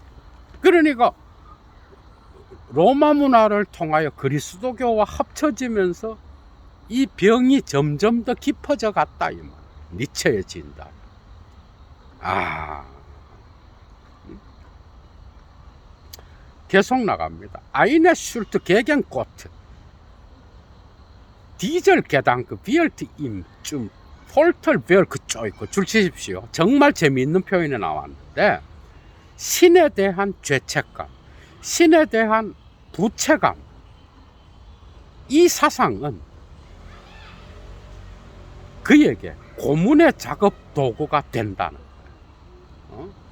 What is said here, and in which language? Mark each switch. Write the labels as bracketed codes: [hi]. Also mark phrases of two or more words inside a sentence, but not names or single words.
[ko] 그러니까 로마 문화를 통하여 그리스도교와 합쳐지면서 이 병이 점점 더 깊어져 갔다, 이 말. 니체의 진단. 계속 나갑니다. [de] Eine Schuld gegen Gott. Dieser Gedanke wird ihm zum Folterwerk [ko] 조이고, 줄 치십시오. 정말 재미있는 표현이 나왔는데, 신에 대한 죄책감, 신에 대한 부채감, 이 사상은 그에게 고문의 작업 도구가 된다는 거예요.